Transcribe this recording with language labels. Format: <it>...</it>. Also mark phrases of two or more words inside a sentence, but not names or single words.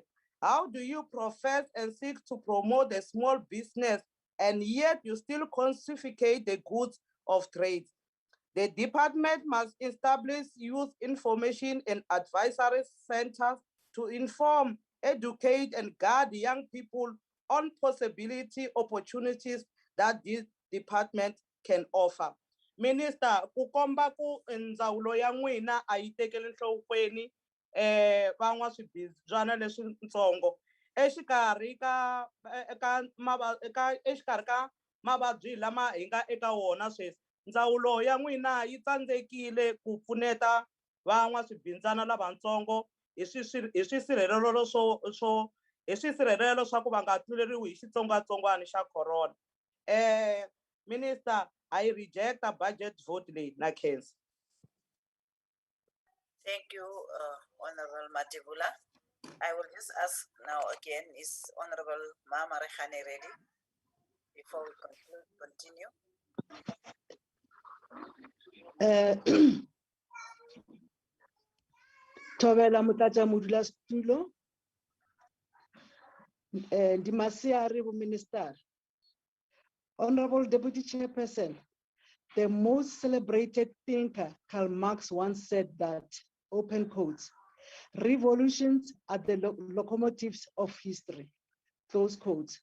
<en>How do you profess and seek to promote a small business and yet you still classify the goods of trade? The department must establish youth information and advisory centers to inform, educate, and guide young people on possibility opportunities that this department can offer. Minister,</en> <ts>ku komba ku ndzawulo ya n'wina a yi tekeli nhlokweni van'waswibyana leswintsongo exikarhi ka mavabyi lama hi nga eka wona sweswi. Ndzawulo ya n'wina yi tsandzekile ku pfuneta van'waswibindzana lavatsongo hi swisirhelelo swa ku va nga tluleriwi hi xitsongwatsongwana xa corona.</ts> <en>Minister, I reject a budget vote</en> <ts>leyi na khensa.</ts> <en>Thank you, Honorable Matibula. I will just ask now again, is Honorable Mama Rehane ready before we continue?</en> <nso>Thobela motlatsa modulasetulo,</nso> <en>Dimasiari Minister, Honorable Deputy Chairperson, the most celebrated thinker, Karl Marx, once said that, open quotes, revolutions are the locomotives of history, close quotes.</en>